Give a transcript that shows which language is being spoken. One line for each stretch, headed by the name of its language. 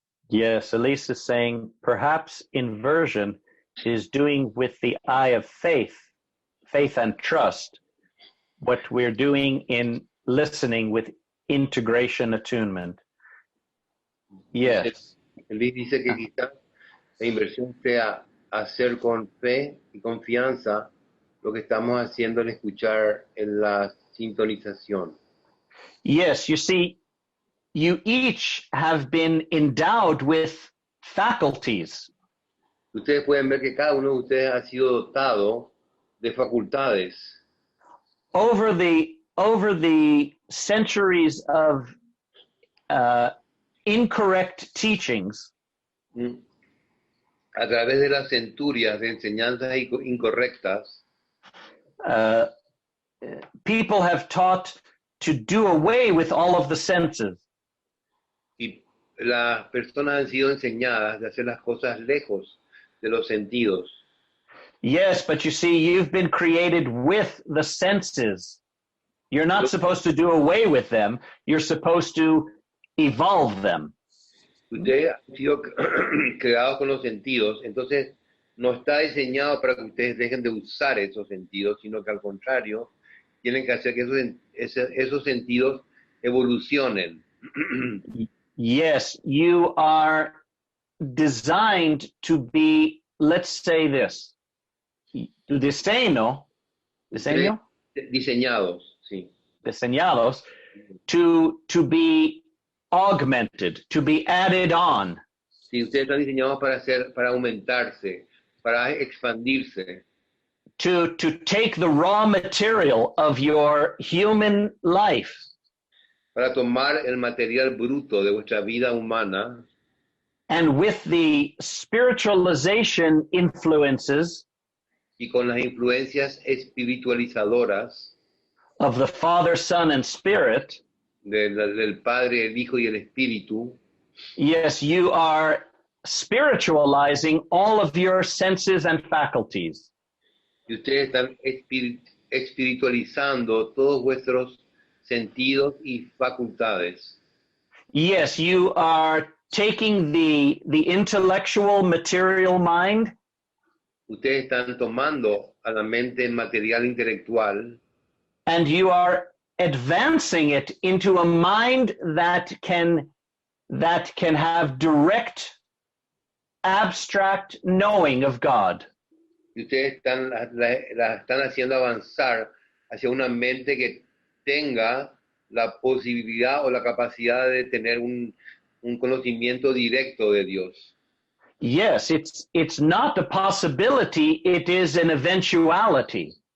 English: Yes, Elise is saying perhaps inversion is doing with the eye of faith and trust, what we're doing in listening with integration attunement. Yes.
Spanish: Elise dice que quizás la inversión sea hacer con fe y confianza lo que estamos haciendo al escuchar en la sintonización.
English: Yes, you see, you each have been endowed with faculties.
Spanish: Ustedes pueden ver que cada uno de ustedes ha sido dotado de facultades.
English: Over the centuries of incorrect teachings,
Spanish: a través de las centurias de enseñanzas incorrectas,
English: people have taught to do away with all of the senses.
Spanish: y las personas han sido enseñadas de hacer las cosas lejos de los sentidos.
English: Yes, but you see, you've been created with the senses. You're not supposed to do away with them. You're supposed to evolve them.
Spanish: Ustedes han sido creados con los sentidos, entonces no está diseñado para que ustedes dejen de usar esos sentidos, sino que al contrario, tienen que hacer que esos sentidos evolucionen.
English: Yes, you are designed to be, let's say this, diseñados,
Spanish: sí.
English: Diseñados to be augmented, to be added on.
Spanish: Sí, ustedes están diseñados para aumentarse, para expandirse.
English: To take the raw material of your human life
Spanish: Para tomar el material bruto de vuestra vida humana
English: and with the spiritualization influences
Spanish: y con las influencias espiritualizadoras
English: of the Father, Son, and Spirit,
Spanish: del Padre, el Hijo y el Espíritu,
English: yes, you are spiritualizing all of your senses and faculties.
Spanish: y ustedes están espiritualizando todos vuestros sentidos y facultades.
English: Yes, you are taking the intellectual material mind
Spanish: Ustedes están tomando a la mente material intelectual
English: and you are advancing it into a mind that can have direct abstract knowing of God.
Spanish: y ustedes la están haciendo avanzar hacia una mente que tenga la posibilidad o la capacidad de tener un conocimiento directo de Dios.
English: Yes, it's not a possibility, it is an eventuality.